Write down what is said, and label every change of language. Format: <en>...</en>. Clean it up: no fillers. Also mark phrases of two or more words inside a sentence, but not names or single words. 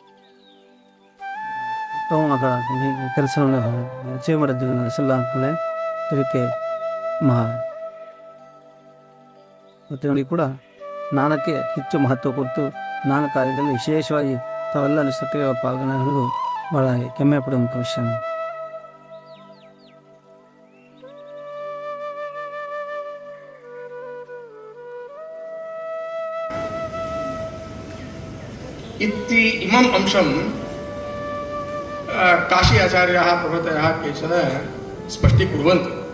<kn>ಉತ್ತಮವಾದ ಕೆಲಸವನ್ನು ಅಚೀವ್ ಮಾಡಿದ್ದೀವಿ ನಡೆಸಲ್ಲ ಅಂತಲೇ ಇದಕ್ಕೆ ಮತ್ತು ಕೂಡ ಜ್ಞಾನಕ್ಕೆ ಹೆಚ್ಚು ಮಹತ್ವ ಕೊಟ್ಟು ಜ್ಞಾನ ಕಾರ್ಯದಲ್ಲಿ ವಿಶೇಷವಾಗಿ ತಾವೆಲ್ಲ ಸಕ್ರಿಯ ಪಾಲ್ಗೊಳ್ಳಲು ಬಹಳ ಹೆಮ್ಮೆ ಪಡುವಂಥ ವಿಷಯ.</kn> <sa>इति इमम् अंशं काशी आचार्याः प्रभृतयः केचन स्पष्टीकुर्वन्ति.</sa>